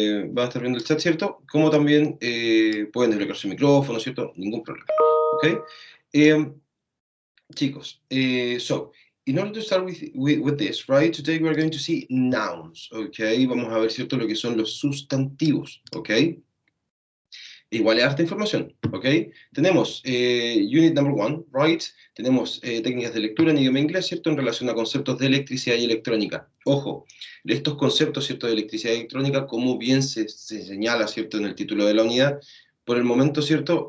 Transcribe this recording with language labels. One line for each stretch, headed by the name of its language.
Spanish: Van a estar viendo el chat, ¿cierto? Como también pueden desbloquear su micrófono, ¿cierto? Ningún problema, ¿ok?
English: Chicos, so, in order to start with this, right, today we are going to see nouns, ¿ok?
Spanish: Vamos a ver, ¿cierto?, lo que son los sustantivos, ¿ok? Igual es harta información, ¿ok? Tenemos
English: unit number one, right?
Spanish: Tenemos técnicas de lectura en idioma inglés, ¿cierto? En relación a conceptos de electricidad y electrónica. Ojo, estos conceptos, ¿cierto? De electricidad y electrónica, como bien se señala, ¿cierto? En el título de la unidad, por el momento, ¿cierto?